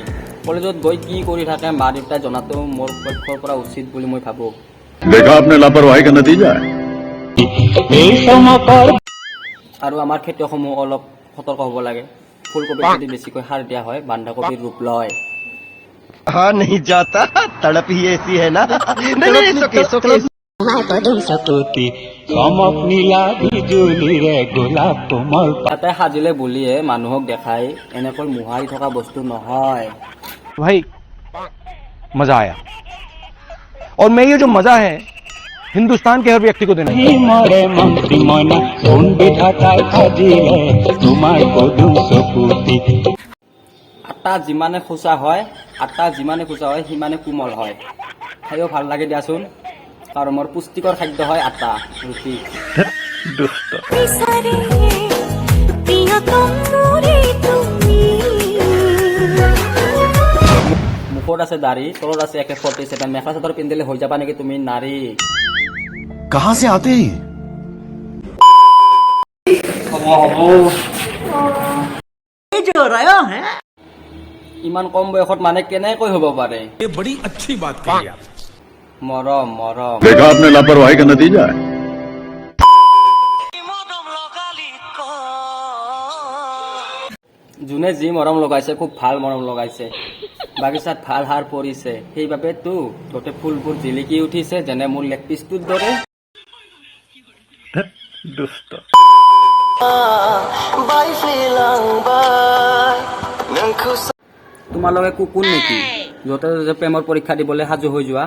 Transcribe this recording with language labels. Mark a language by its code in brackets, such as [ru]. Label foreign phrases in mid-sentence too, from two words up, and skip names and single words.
[as] কলেজত গৈ কি কৰি থাকে মা দেউতাই জনাটো মোৰ পক্ষৰ পৰা উচিত বুলি মই ভাবোঁ। আৰু আমাৰ খেতিয়কসমূহ অলপ সতৰ্ক হ'ব লাগে। ফুলকবি যদি বেছিকৈ সাৰ দিয়া হয় বন্ধাকবিৰ ৰূপ লয়। [hi] हाँ नहीं जाता तड़प ही ऐसी है ना नहीं सोके [as] তাতে সাজিলে বুলিয়ে মানুহক দেখাই এনেকৈ মোহাৰি থকা বস্তু নহয়। [hi] भाई मजा आया और मैं ये जो मजा है हिंदुस्तान के हर व्यक्ति को देना [as] আটা যিমানে খোচা হয় সিমানে কোমল হয়। খায়ো ভাল লাগে দিয়াচোন। আৰু মোৰ পুষ্টিকৰ খাদ্য হয় আটা ৰুটি। মুখত আছে দাড়ি, তলত আছে AK-47। মেখেলা চাদৰ পিন্ধিলে হৈ যাবা নেকি তুমি নাৰী? [hi] कहाँ से आते हैं [as] ইমান কম বয়সত মানে কেনেকৈ হ'ব পাৰে? মৰম মৰম [hi] देखा आपने लापरवाही का नतीजा है। [as] যোনে যি মৰম লগাইছে খুব ভাল মৰম লগাইছে। বাগিচাত ভাল সাৰ পৰিছে, সেইবাবেতো গোটেই ফুলবোৰ জিলিকি উঠিছে যেনে মোৰ [en] leg pieceটোৰ [as] দৰে। তোমালোকে কুকুৰ নেকি য'তে ত'তে প্ৰেমৰ পৰীক্ষা দিবলৈ সাজু হৈ যোৱা?